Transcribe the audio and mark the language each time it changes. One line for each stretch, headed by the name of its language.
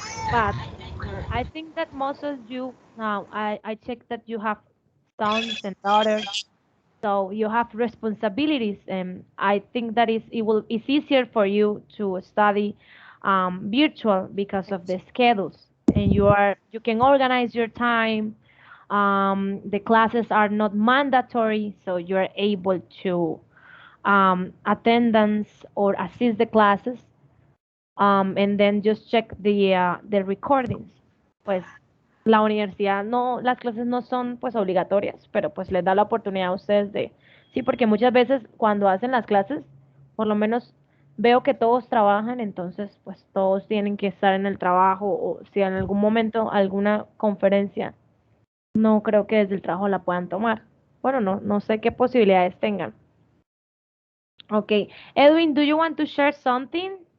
English: But I think that most of you now I check that you have sons and daughters, so you have responsibilities, and I think that it's easier for you to study virtual because of the schedules, and you can organize your time. The classes are not mandatory, so you're able to attendance or assist the classes, and then just check the recordings.
Spanish: Pues la universidad no, las clases no son pues obligatorias, pero pues les da la oportunidad a ustedes de, sí, porque muchas veces cuando hacen las clases, por lo menos veo que todos trabajan, entonces pues todos tienen que estar en el trabajo o si en algún momento alguna conferencia, no creo que desde el trabajo la puedan tomar. Bueno, no sé qué posibilidades tengan.
English: Okay, Edwin, do you want to share something?